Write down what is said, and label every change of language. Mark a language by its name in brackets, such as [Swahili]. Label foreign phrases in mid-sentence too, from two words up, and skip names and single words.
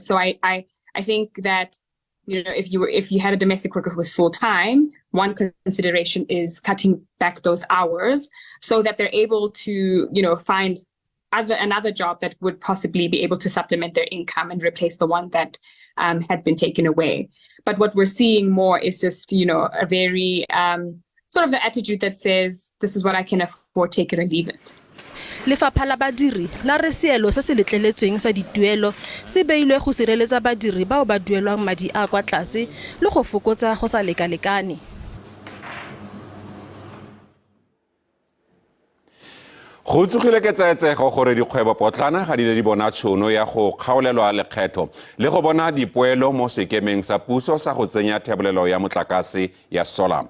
[English] So I think that, you know, if you had a domestic worker who was full-time, one consideration is cutting back those hours so that they're able to, you know, find another job that would possibly be able to supplement their income and replace the one that had been taken away. But what we're seeing more is just, you know, a very sort of the attitude that says, this is what I can afford, take it or leave it. [Tswana] Lefapha la badiri la re seelo se se letleletsweng sa dituelo se beilwe go sireletsa badiri bao ba duelwang madi a kwa tlase le go fokotsa go sa lekalekane. Go tsogile ke tsaetsego gore dikgwebo potlana ga di le di bona tšhono ya go kgaolelwa lekgetho le go bona dipoelo mo sekemeng sa puso sa go tsenya thebolelo ya motlakase ya solar.